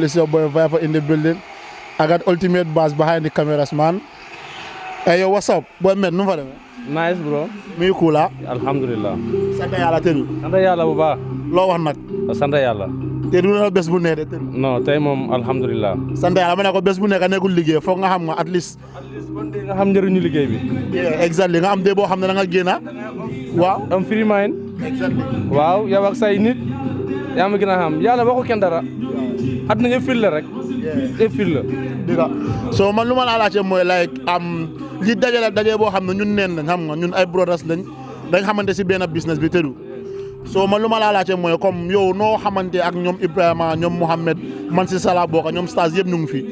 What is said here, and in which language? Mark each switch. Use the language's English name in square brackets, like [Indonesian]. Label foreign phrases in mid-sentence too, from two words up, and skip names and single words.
[English] It's your boy Viper in the building. I got Ultimate Bass behind the cameras, man. Hey yo, what's up? Boy, man, no matter. Nice bro. Me cool, ah? [Wolof] Alhamdulillah. Santa yalla teru. Santa yalla bu baax. Lo wax nak? Santa yalla. Teru na bes bu neede teru. Non, tay mom alhamdulillah. Santa yalla mané ko bes bu nekk nekkul liggéey foog nga xam nga [English] at least [Wolof] Bon de nga xam njëriñu liggéey bi. [English] Yeah, exactly. [Wolof] Nga am de boo xam ne da nga génna. Waaw. [English] Am free mind. Exactly. [Wolof] Waaw, yow ak say nit. Yaa ma gën a xam yàlla waxu kenn dara. At na nga fil la rek. Yeah. Fil la. Diga. So man lu ma la laajte mooy like li dajale daje boo xam ne ñun neen lañ xam nga ñun ay brothers lañ dañ xamante si benn business bi tëdu. So man lu ma la laajte mooy comme yow noo xamante ak ñoom Ibrahima ñoom Mohamed man si Sala bokk ñoom stage yëpp ñu ngi fi.